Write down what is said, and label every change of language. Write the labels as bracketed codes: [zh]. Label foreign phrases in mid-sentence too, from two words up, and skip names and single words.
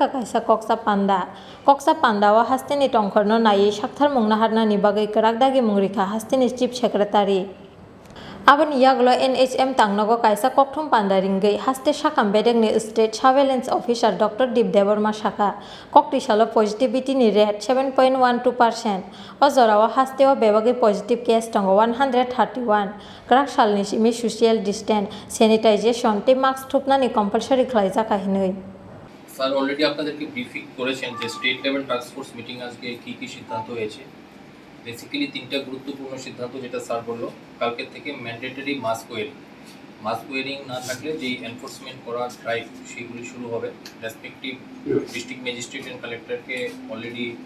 [trp] कायसा कक्सा पान्डावा हास्टेनि टंखरनो नायै साक्थार मुंना हारनानि बागै कराक दागि मुंरिखा हास्टेनि [en] chief secretary [trp] आबन यागलो एनएचएम तांनगो कायसा कक्थम पान्डा रिंगै हास्टे साकाम बेदेकनि [en] state surveillance officer [trp] डॉक्टर दीप देबबर्मा शाखा कक्ति सालो [en] positivity rate [trp] 7.12% अजरावा हास्टेवा बेबागै [en] positive case [trp] दंगो 131 क्राक सालनि सिमि [en] social distance sanitization [trp] ते मास्क थुपनानि कंपलसरी खालायजाखा हिनै [bn] স্যার অলরেডি আপনাদেরকে ব্রিফিং করেছেন যে [en] state level task force meeting [bn] আজকে কি সিদ্ধান্ত হয়েছে বেসিক্যালি তিনটা গুরুত্বপূর্ণ সিদ্ধান্ত যেটা স্যার বললো কালকে থেকে [en] mandatory mask wearing [bn] না থাকলে যেই এনফোর্সমেন্ট করা ড্রাইভ সেগুলি শুরু হবে [en] respective district magistrate and collector already